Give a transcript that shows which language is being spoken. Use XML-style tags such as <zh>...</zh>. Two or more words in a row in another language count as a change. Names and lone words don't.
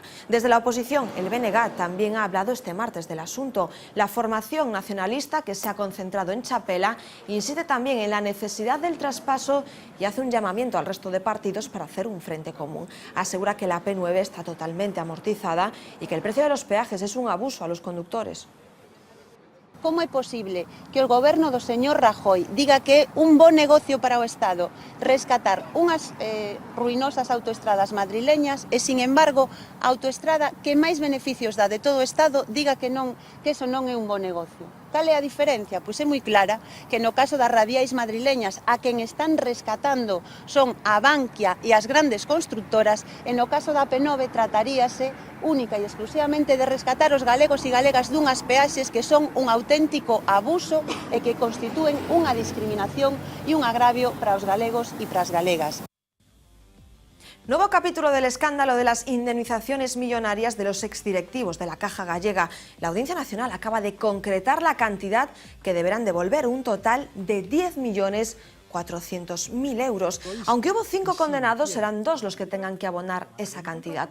<es>Desde la oposición, el BNG también ha hablado este martes del asunto. La formación nacionalista, que se ha concentrado en Chapela, insiste también en la necesidad del traspaso y hace un llamamiento al resto de partidos para hacer un frente común. Asegura que la P9 está totalmente amortizada y que el precio de los peajes es un abuso a los conductores.</es> <gl>Como é posible que o goberno do señor Rajoy diga que é un bo negocio para o Estado rescatar unhas ruinosas autoestradas madrileñas e,</gl> <es>sin embargo,</es> <gl>a autoestrada que máis beneficios dá de todo o Estado diga que eso non é un bo negocio? Cal é a diferencia? Pois é moi clara, que no caso das radiais madrileñas a quen están rescatando son a Bankia e as grandes constructoras, e no caso da P9 trataríase única e exclusivamente de rescatar os galegos e galegas dunhas peaxes que son un auténtico abuso e que constitúen unha discriminación e un agravio para os galegos e para as galegas.</gl> <es>Nuevo capítulo del escándalo de las indemnizaciones millonarias de los exdirectivos de la Caja Gallega. La Audiencia Nacional acaba de concretar la cantidad que deberán devolver, un total de 10.400.000 euros. Aunque hubo 5 condenados, serán 2 los que tengan que abonar esa cantidad.</es>